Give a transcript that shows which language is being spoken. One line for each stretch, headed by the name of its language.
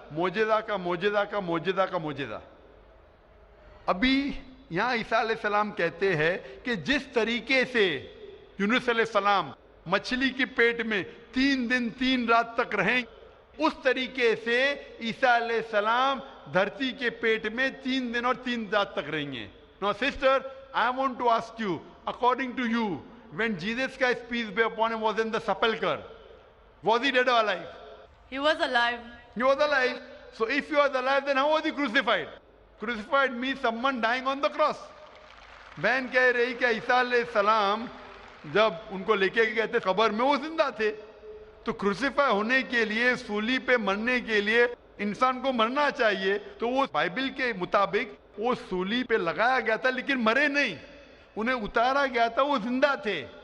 Hindi: मौजज़ा का मौजज़ा का मौजज़ा का मौजज़ा। अभी यहाँ ईसा अलैहिस्सलाम कहते हैं कि जिस तरीके से यूनुस अलैहिस्सलाम मछली के पेट में 3 दिन 3 रात तक रहें, उस तरीके से ईसा अलैहिस्सलाम धरती के पेट में 3 दिन और 3 रात तक रहेंगे।
English: Now sister, I want to ask you, according to you, when Jesus Christ, peace be upon him, was in the sepulchre, was he dead or alive? He was alive. He was alive. So if he was alive, then how was he crucified? Crucified means someone dying on the cross.
Hindi: बहन कह रही कि ईसा अलैहिस्सलाम जब उनको लेके गए थे कब्र में, वो जिंदा थे। तो क्रूसिफाई होने के लिए, सूली पे मरने के लिए इंसान को मरना चाहिए, तो वो बाइबल के मुताबिक वो सूली पे लगाया गया था, लेकिन मरे नहीं, उन्हें उतारा गया था, वो जिंदा थे।